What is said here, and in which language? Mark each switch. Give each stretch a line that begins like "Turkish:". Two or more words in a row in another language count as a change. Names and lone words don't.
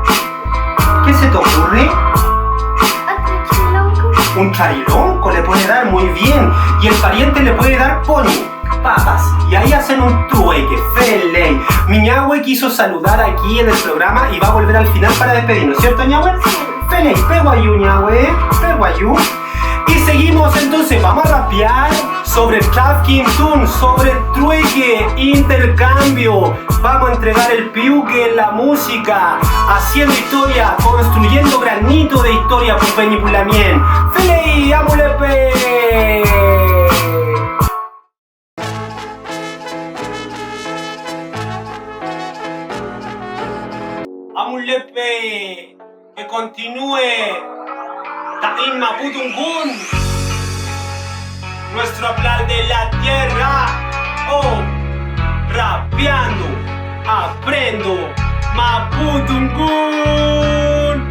Spanish: ¿Qué se te ocurre? Un charilonco le puede dar, muy bien. Y el pariente le puede dar pony, papas. Y ahí hacen un trueque. Felei. Mi ñahue quiso saludar aquí en el programa y va a volver al final para despedirnos, ¿cierto, ñahue?
Mapuche: Felei, peguayú, ñahue, peguayú.
Spanish: Y seguimos entonces, vamos a rapear sobre Trafkintun, sobre trueque, intercambio. Vamos a entregar el piuque, la música, haciendo historia, construyendo granito de historia,
Mapuche: Pupeñiculamien. Felei, amulepe. Amulepe,
Spanish: que continúe.
Mapuche: Ta'in Mapudungun,
Spanish: nuestro hablar de la tierra. Oh, rapeando, aprendo, Mapudungun.